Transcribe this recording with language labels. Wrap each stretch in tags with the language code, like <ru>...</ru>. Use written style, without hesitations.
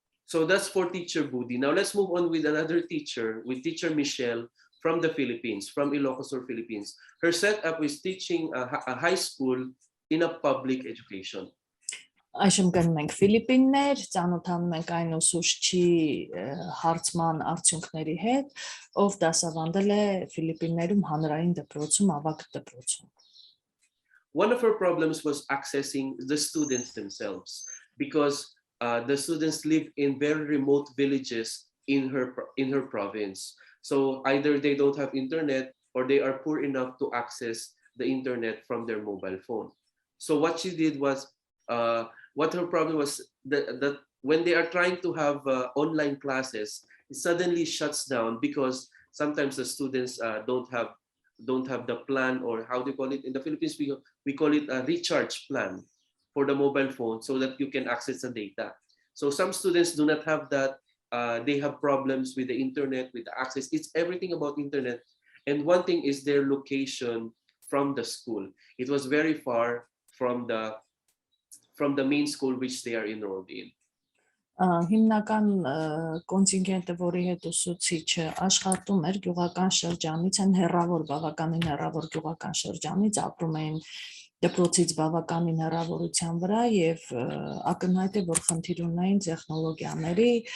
<en>So that's for teacher Budi. Now let's move on with another teacher, with teacher Michelle from the Philippines, from Ilocos Sur, Philippines. Her setup is teaching a high school in a public education.</en> <hy>Այժմ գնում ենք Ֆիլիպիններ, ծանոթանում ենք այն ուսուցչի հարցման արդյունքների հետ, ով դասավանդել է Ֆիլիպիններում հանրային դպրոցում, ավագ դպրոցում։</hy> <en>One of her problems was accessing the students themselves because the students live in very remote villages in her province. So either they don't have internet or they are poor enough to access the internet from their mobile phone. So what she did was, what her problem was that when they are trying to have online classes, it suddenly shuts down because sometimes the students don't have the plan, or how do you call it in the Philippines, we call it a recharge plan for the mobile phone so that you can access the data. So some students do not have that. They have problems with the internet, with the access. It's everything about internet. And one thing is their location from the school. It was very far from the main school which they are enrolled in.</en> <hy>Հիմնական կոնտինգենտը, որի հետ ուսուցիչը աշխատում էր, գյուղական շրջանից են, հեռավոր, բավականին հեռավոր գյուղական շրջանից, ապրում էին դպրոցից բավականին հեռավորության վրա եւ ակնհայտ է, որ խնդիր ունեին տեխնոլոգիաների</hy>